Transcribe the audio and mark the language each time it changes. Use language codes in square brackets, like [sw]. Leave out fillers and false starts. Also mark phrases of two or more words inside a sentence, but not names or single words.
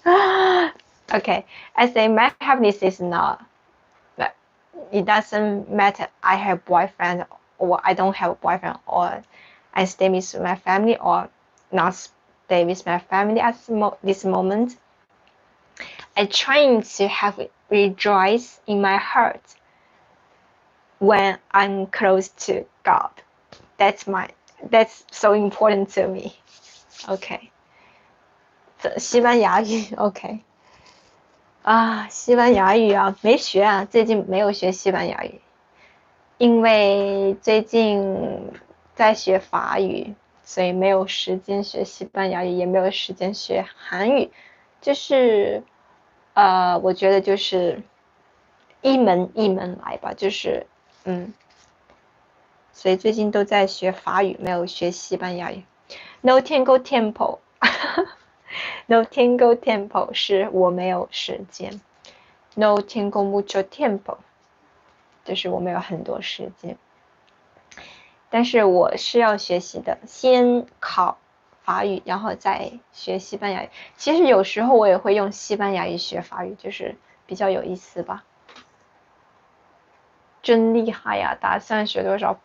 [en] Okay, I say my happiness is not, it doesn't matter I have boyfriend or I don't have a boyfriend, or I stay with my family or not stay with my family at this moment. I'm trying to have rejoice in my heart when I'm close to God. That's so important to me. [zh] Okay. 西班牙语 OK 西班牙语没学最近没有学西班牙语，因为最近在学法语，所以没有时间学西班牙语，也没有时间学韩语，就是我觉得就是一门来吧，就是所以最近都在学法语，没有学西班牙语。 [es] No tengo tiempo No tengo tiempo [zh] 是我没有时间。 [es] No tengo mucho tiempo [zh] 就是我没有很多时间。但是我是要学习的，先考法语，然后再学西班牙语。其实有时候我也会用西班牙语学法语，就是比较有意思吧。真厉害呀！打算学多少？